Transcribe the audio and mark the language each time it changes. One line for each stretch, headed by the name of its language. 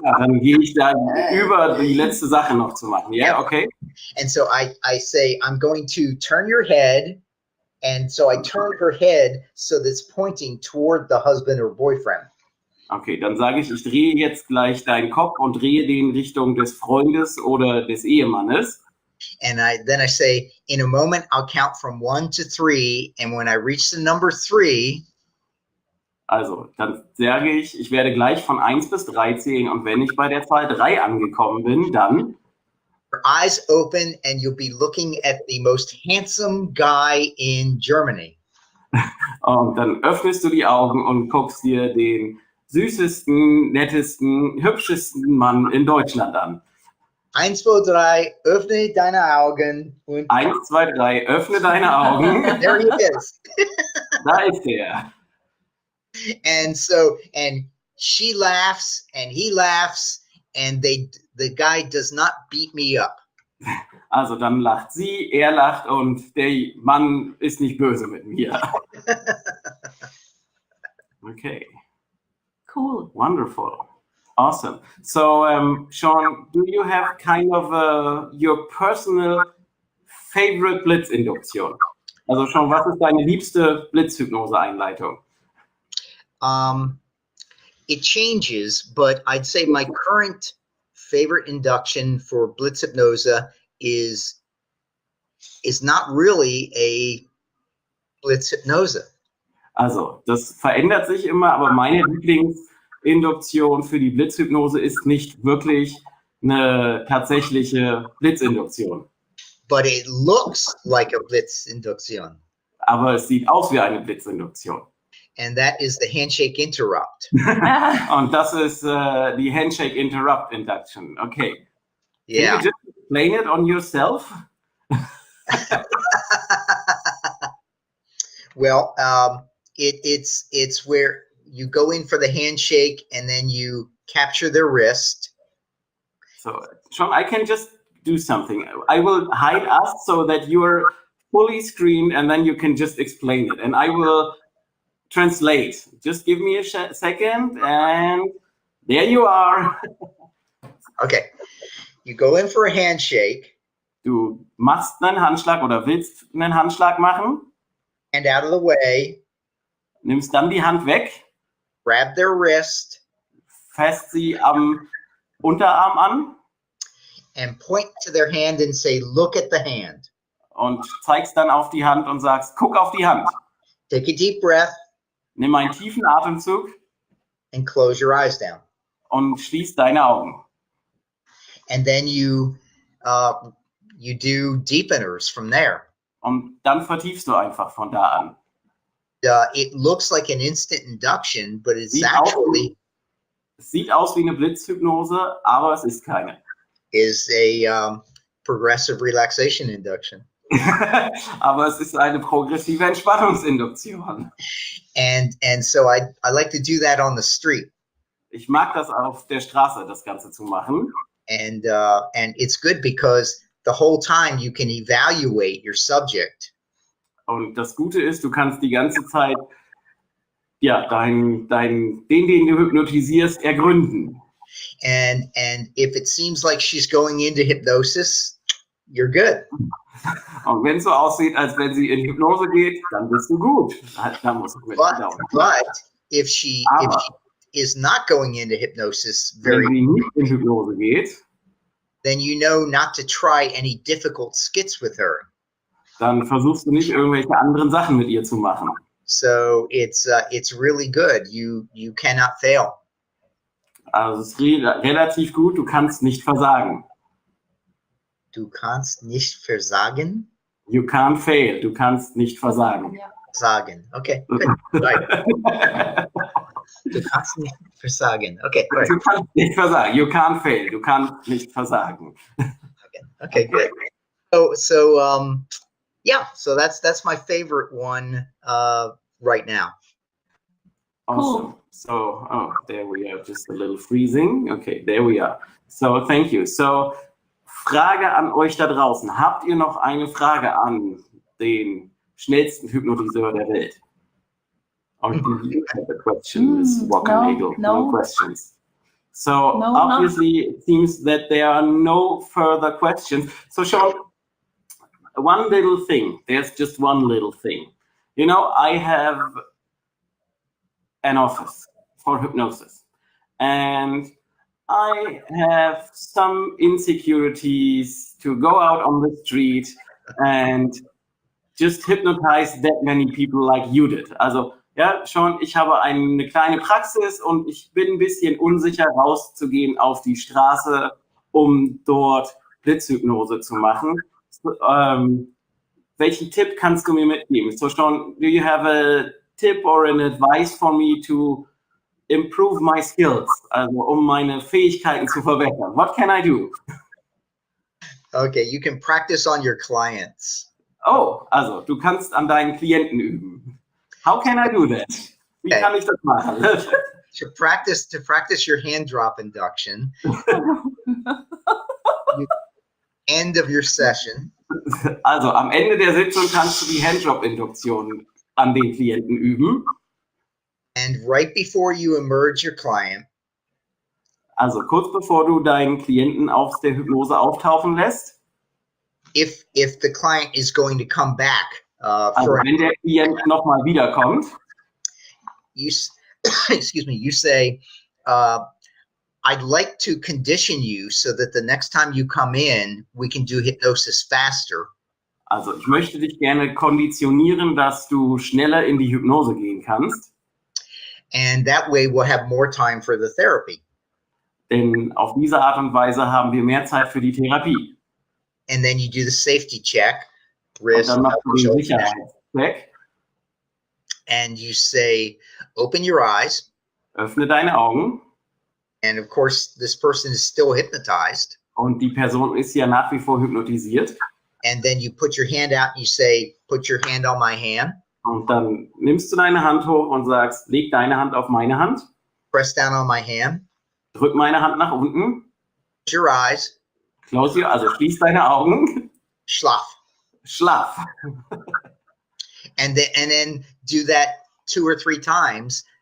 German: Dann gehe ich da über die letzte Sache noch zu machen. Ja, okay.
English: And so I say, I'm going to turn your head. And so I turn her head so that it's pointing toward the husband or boyfriend.
German: Okay, dann sage ich, ich drehe jetzt gleich deinen Kopf und drehe den in Richtung des Freundes oder des Ehemannes.
English: And then I say, in a moment, I'll count from 1 to 3. And when I reach the number 3,
German: also, dann sage ich, ich werde gleich von 1 bis 3 zählen. Und wenn ich bei der Zahl 3 angekommen bin, dann
English: your eyes open and you'll be looking at the most handsome guy in Germany.
German: Und dann öffnest du die Augen und guckst dir den süßesten, nettesten, hübschesten Mann in Deutschland an. 1, 2, 3, öffne deine Augen. Und 1, 2, 3, öffne deine Augen.
English: There he is.
German: Da ist er.
English: And she laughs and he laughs and the guy does not beat me up.
German: Also dann lacht sie, er lacht und der Mann ist nicht böse mit mir.
English: Okay. Cool. Wonderful. Awesome. So, Sean, do you have kind of your personal favorite Blitzinduktion?
German: Also Sean, was ist deine liebste Blitzhypnose-Einleitung?
English: It changes, but I'd say my current favorite induction for Blitzhypnose is not really a Blitzhypnose.
German: Also, das verändert sich immer, aber meine Lieblingsinduktion für die Blitzhypnose ist nicht wirklich eine tatsächliche Blitzinduktion.
English: But it looks like a Blitzinduktion.
German: Aber es sieht aus wie eine Blitzinduktion.
English: And that is the handshake interrupt.
German: Und das ist die Handshake Interrupt Induction.
English: Okay. Yeah. Can you just explain it on yourself? Well, it's where you go in for the handshake and then you capture their wrist. So, Sean, I can just do something. I will hide us so that you're fully screened and then you can just explain it. And I will translate. Just give me a second and there you are. Okay. You go in for a handshake.
German: Du machst einen Handschlag oder willst einen Handschlag machen.
English: Hand out of the way.
German: Nimmst dann die Hand weg.
English: Grab their wrist.
German: Fasst sie am Unterarm an.
English: and point to their hand and say, look at the hand.
German: Und zeigst dann auf die Hand und sagst, guck auf die Hand.
English: Take a deep breath.
German: Nimm einen tiefen Atemzug.
English: And close your eyes down.
German: Und schließ deine Augen.
English: And then you do deepeners from there.
German: Und dann vertiefst du einfach von da an.
English: It looks like an instant induction, but it's
German: Es sieht aus wie eine Blitzhypnose, aber es ist keine.
English: Is a progressive relaxation induction.
German: Aber es ist eine progressive Entspannungsinduktion.
English: And so I like to do that on the street.
German: Ich mag das auf der Straße, das Ganze zu machen.
English: And it's good because the whole time you can evaluate your subject.
German: Und das Gute ist, du kannst die ganze Zeit ja, den du hypnotisierst, ergründen.
English: And if it seems like she's going into hypnosis, you're good.
German: Und wenn es so aussieht, als wenn sie in Hypnose geht, dann bist du gut. Da musst du
English: but if she is not going into hypnosis
German: wenn sie nicht in Hypnose geht,
English: then you know not to try any difficult skits with her.
German: Dann versuchst du nicht irgendwelche anderen Sachen mit ihr zu machen.
English: So it's really good. You cannot fail.
German: Also es ist relativ gut, du kannst nicht versagen. Du kannst nicht versagen?
English: You can't fail,
German: du kannst nicht versagen. Ja.
English: Sagen, okay, good. Right.
German: Du kannst nicht versagen, okay.
English: Right.
German: Du kannst nicht versagen,
English: you can't fail,
German: du kannst nicht versagen.
English: Okay, good. So yeah, so that's my favorite one right now. Awesome. Cool. So, oh, there we are, just a little freezing. Okay, there we are. So, thank you.
German: So, Frage an euch da draußen. Habt ihr noch eine Frage an den schnellsten Hypnotiseur der Welt?
English: Or do you have a question, Ms. Wackernagel? No. No questions. So, obviously, it seems that there are no further questions. So, Sean, one little thing. There's just one little thing. You know, I have an office for hypnosis, and I have some insecurities to go out on the street and just hypnotize that many people like you did.
German: Also, ja, schon, ich habe eine kleine Praxis und ich bin ein bisschen unsicher, rauszugehen auf die Straße, um dort Blitzhypnose zu machen. Welchen Tipp kannst du mir mitgeben?
English: So, Sean, do you have a tip or an advice for me to improve my skills,
German: also meine Fähigkeiten zu verbessern?
English: What can I do? Okay, you can practice on your clients.
German: Oh, also du kannst an deinen Klienten üben.
English: How can I do that?
German: Wie kann ich das machen?
English: To practice your hand drop induction. End of your session.
German: Also am Ende der Sitzung kannst du die Handdrop-Induktion an den Klienten üben.
English: And right before you emerge your client.
German: Also kurz bevor du deinen Klienten aus der Hypnose auftauchen lässt.
English: If the client is going to come back.
German: Also wenn der Klient nochmal wiederkommt.
English: You say, I'd like to condition you so that the next time you come in, we can do hypnosis faster.
German: Also ich möchte dich gerne konditionieren, dass du schneller in die Hypnose gehen kannst.
English: And that way we'll have more time for the therapy.
German: Denn auf diese Art und Weise haben wir mehr Zeit für die Therapie.
English: And then you do the safety check. Wrist,
German: und dann machst du den Sicherheitscheck.
English: And you say, open your eyes.
German: Öffne deine Augen.
English: And of course, this person is still hypnotized.
German: Und die Person ist ja nach wie vor hypnotisiert.
English: And then you put your hand out and you say, put your hand on my hand.
German: Und dann nimmst du deine Hand hoch und sagst, leg deine Hand auf meine Hand.
English: Press down on my hand.
German: Drück meine Hand nach unten.
English: Close your eyes. Close your,
German: also schließ deine Augen. Schlaf. Schlaf.
English: And then do that 2 or 3 times.